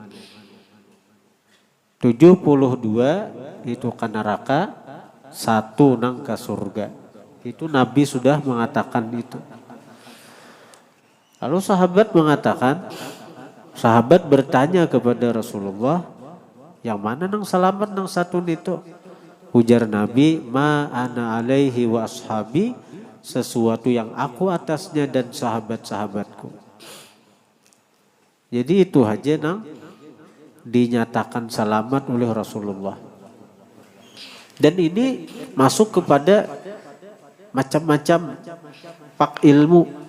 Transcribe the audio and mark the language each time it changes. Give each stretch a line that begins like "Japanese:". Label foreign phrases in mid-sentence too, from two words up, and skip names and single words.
Indonesian: 72 itu ke neraka, 1 nang ke surga. Itu Nabi sudah mengatakan itu. Lalu sahabat mengatakan, sahabat bertanya kepada Rasulullah, yang mana nang selamat nang satu itu? Ujar Nabi,
Arabic: ما أنا عليه وأصحابي,
Indonesian: sesuatu yang aku atasnya dan sahabat-sahabatku. Jadi itu aja nang dinyatakan selamat oleh Rasulullah. Dan ini masuk kepada macam-macam pak ilmu.